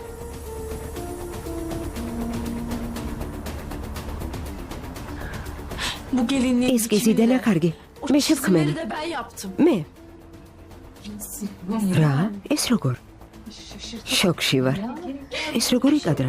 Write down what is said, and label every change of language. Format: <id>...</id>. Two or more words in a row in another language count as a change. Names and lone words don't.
<tr>Bu gelinliği</tr> <ka>ეს კი ზიდენა კარგი. მე შევქმენი.</ka> <tr>de ben yaptım.</tr> <ka>მე. რა? ეს როგორ? შოკში ვარ. ეს როგორ იკადრა?</ka>